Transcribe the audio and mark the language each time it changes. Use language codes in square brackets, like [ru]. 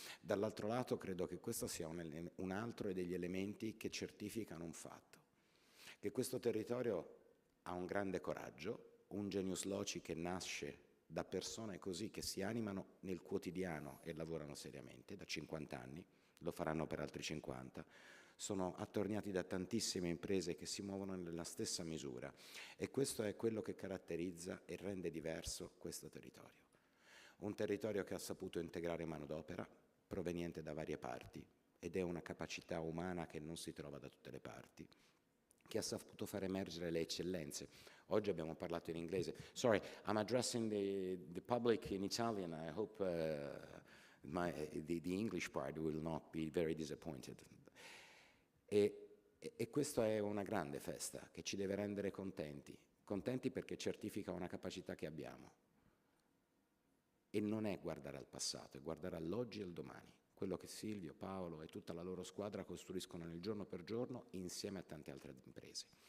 [it] Dall'altro lato credo che questo sia un altro degli elementi che certificano un fatto, che questo territorio ha un grande coraggio, un genius loci che nasce da persone così che si animano nel quotidiano e lavorano seriamente, da 50 anni, lo faranno per altri 50, sono attorniati da tantissime imprese che si muovono nella stessa misura e questo è quello che caratterizza e rende diverso questo territorio. Un territorio che ha saputo integrare manodopera proveniente da varie parti ed è una capacità umana che non si trova da tutte le parti, che ha saputo far emergere le eccellenze. Oggi abbiamo parlato in inglese. [en] Sorry, I'm addressing the public in Italian. I hope the English part will not be very disappointed. [it] E questa è una grande festa che ci deve rendere contenti perché certifica una capacità che abbiamo. E non è guardare al passato, è guardare all'oggi e al domani. Quello che Silvio, Paolo e tutta la loro squadra costruiscono nel giorno per giorno insieme a tante altre imprese.